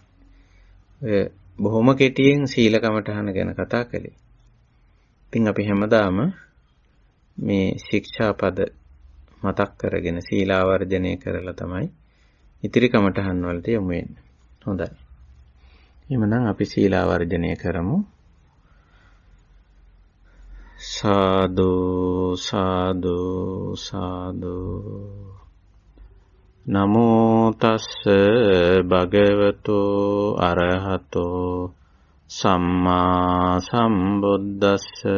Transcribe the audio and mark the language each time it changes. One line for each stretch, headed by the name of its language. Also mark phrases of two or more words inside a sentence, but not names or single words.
Sinhala: ඔය බොහොම කෙටියෙන් සීල කමඨහන ගැන කතා කළේ. ඉතින් අපි හැමදාම මේ ශික්ෂාපද මතක් කරගෙන සීලාවර්ජනය කරලා තමයි ඉතිරි කමඨහන් වලට යමු වෙන්නේ. හොඳයි. එහෙනම් අපි සීලාවර්ජනය කරමු.
Pali: සාදු සාදු සාදු නමෝ තස්ස භගවතෝ අරහතෝ සම්මා සම්බුද්දස්ස